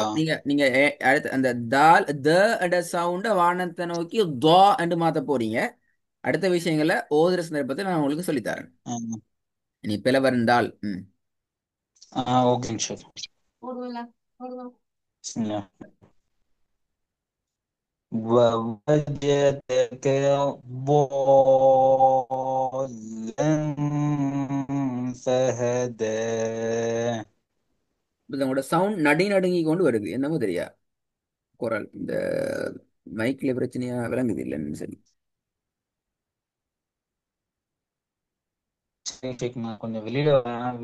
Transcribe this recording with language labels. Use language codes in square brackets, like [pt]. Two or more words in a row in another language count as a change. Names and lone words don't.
[ta] நீங்க நீங்க அடுத்து அந்த தால் த என்ற சவுண்ட வானத்தை நோக்கி தோ என்று மாத்த போறீங்க. அடுத்த விஷயங்களை ஓதுற சந்தர்ப்பத்தை நான் உங்களுக்கு சொல்லித்தரேன். ஆ இனி பிளவர்ந்தால் ஓகேங்க ஷேக். பிஸ்மில்லா. [ar] ووجدك ضالا فهدى. [ta] உங்களோட சவுண்ட் நடி நடுங்கி கொண்டு வருது, என்னமோ தெரியா. குரல் இந்த மைக்ல பிரச்சனையா விளங்குது இல்லைன்னு சரி. சரி ஷேக், நான் கொஞ்சம் வெளியில வரேன்.